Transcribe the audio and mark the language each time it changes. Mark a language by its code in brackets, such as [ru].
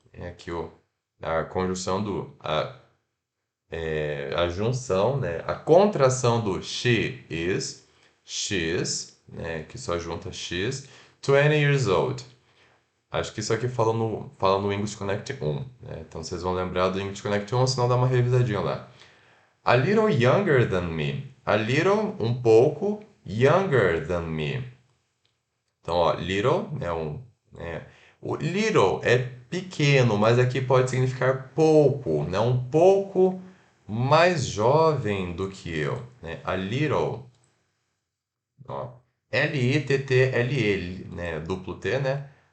[pt] É aqui a conjunção a junção, né? A contração do [en] she is, she's, [pt] né? Que só junta [en] she's, 20 years old. [pt] Acho que isso aqui fala no English Connect 1, né? Então vocês vão lembrar do English Connect 1, senão dá uma revisadinha lá. [en] A little younger than me. A little, [pt] um pouco, [en] younger than me. [pt] Então, ó, little, né, o little é pequeno, mas aqui pode significar pouco, né? Um pouco mais jovem do que eu, né? [en] A little, [pt] ó, L-I-T-T-L-L, né? Duplo T, né?